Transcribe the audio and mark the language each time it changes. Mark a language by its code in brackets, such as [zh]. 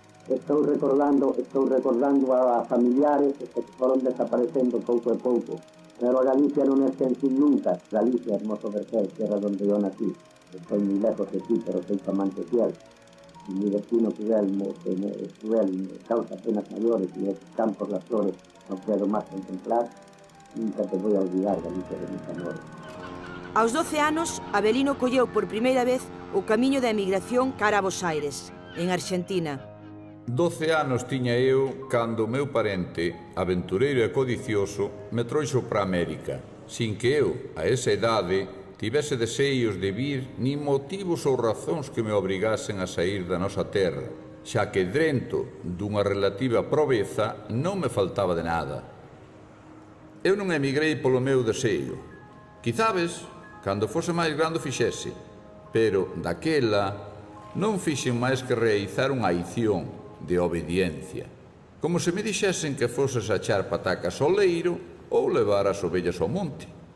[gl] Estou recordando a familiares que foron desaparecendo pouco a pouco. Pero Galicia non é sen nunca. [es] Galicia, hermoso Vergel, tierra donde eu nací. Estoy moi lejos de ti, pero soy tu amante fiel. Y mi destino cruel me causa penas mayores y esos campos, las flores, no puedo más contemplar. Nunca te voy a olvidar, Galicia, de mis amores. [gl] Aos 12 anos, Avelino colleu por primeira vez o camiño da emigración cara a Bos Aires, en Argentina. 12 anos tiña eu cando o meu parente, aventureiro e codicioso, me trouxo para América, sin que eu, a esa idade, tivese deseios de vir nin motivos ou razóns que me obrigasen a sair da nosa terra, xa que drento dunha relativa proveza non me faltaba de nada. Eu non emigrei polo meu deseo. Quizabes, cando fose máis grande fixese, pero daquela non fixen máis que realizar unha aición de obediencia, como se me dixesen que foses a echar patacas ao leiro ou levar as ovellas ao monte.